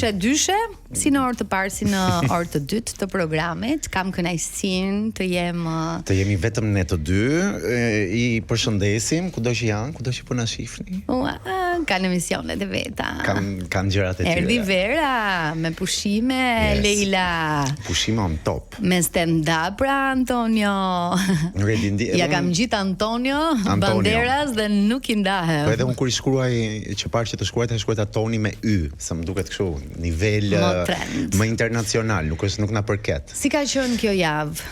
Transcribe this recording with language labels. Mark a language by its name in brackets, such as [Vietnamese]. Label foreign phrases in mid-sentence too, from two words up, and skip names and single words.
[Albanian] Dyshe, si në orë të parë, si në orë të dytë të programit. Kam kënaqësinë të jemi vetëm ne të dy. I përshëndesim kudo që janë, kudo që po na shihni. Kanë emisionet e veta. Kanë gjërat e tjera. Erdhi Vera me pushime, yes. Leila. Pushime [English] on top. [Albanian] Me stand-up pra Antonio. Ja kam gjitë Antonio Banderas dhe nuk i ndahem. Po edhe unë kur i shkruaj që parë që të shkruajta Toni me y, se më duket kështu nivel më internacional, nuk na përket. Si ka qenë kjo javë?